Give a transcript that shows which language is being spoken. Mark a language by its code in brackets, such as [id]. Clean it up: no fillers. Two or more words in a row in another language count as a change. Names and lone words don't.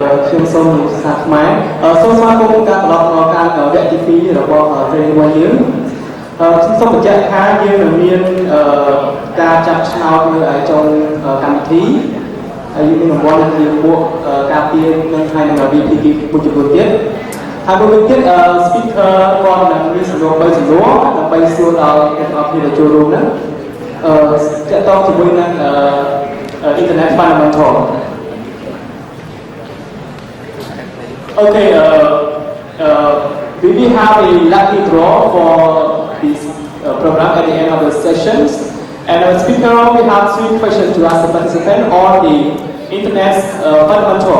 [km] ខ្ញុំសូមសាស្ត្រខ្មែរសូមស្វាគមន៍ការត្រឡប់មកការវគ្គទី2របស់ training របស់យើងខ្ញុំសូមបញ្ជាក់ថាយើងនឹងមានការចាប់ឆ្នោតនៅឯចុងកម្មវិធីហើយយើងមានរង្វាន់ជាពួកការពារនិងហើយនឹង VP មួយចំនួនទៀតហើយមួយវិញទៀត speaker គាត់នឹងមានសំណួរ3សំណួរដើម្បីសួរដល់អ្នកទាំងអស់គ្នាដែលចូលរួមហ្នឹងទាក់ទងជាមួយនឹង Internet Fundamental. [en] Okay, we will have a lucky draw for this program at the end of the sessions. And the speaker will have 3 questions to ask the participant on the Internet Fundamental.